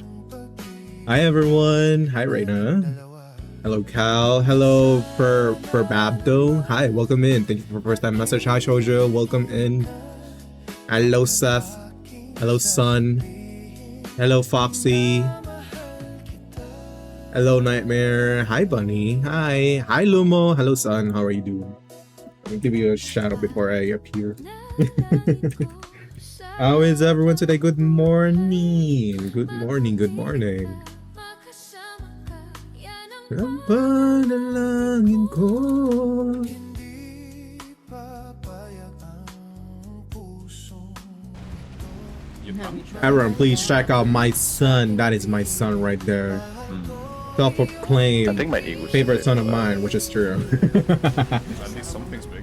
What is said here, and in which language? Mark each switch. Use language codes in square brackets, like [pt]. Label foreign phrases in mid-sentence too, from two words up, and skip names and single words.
[en] Hi, everyone. Hi, Reina. Hello, Cal. Hello, for Babdo. Hi, welcome in. Thank you for first time message. Hi, Shoujo. Welcome in. Hello, Seth. Hello, Sun. Hello, Foxy. Hello, Nightmare. Hi, Bunny. Hi. Hi, Lumo. Hello, Sun. How are you doing? Let me give you a shout out before I appear. How is everyone today? Good morning. Good morning. Good morning. [tl] Ang panalangin ko. [en] Everyone, please check out my son. That is my son right there. Self-proclaimed I think my ego favorite son of mine, which is true. At least something's big.